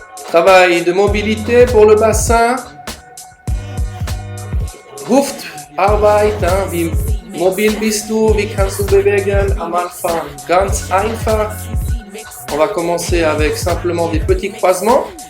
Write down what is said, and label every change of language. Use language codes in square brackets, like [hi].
[fr] Travail de mobilité pour le bassin. [de] Hüftarbeit, wie mobil bist du, wie kannst du bewegen? Am Anfang ganz einfach [fr] On va commencer avec simplement des petits croisements.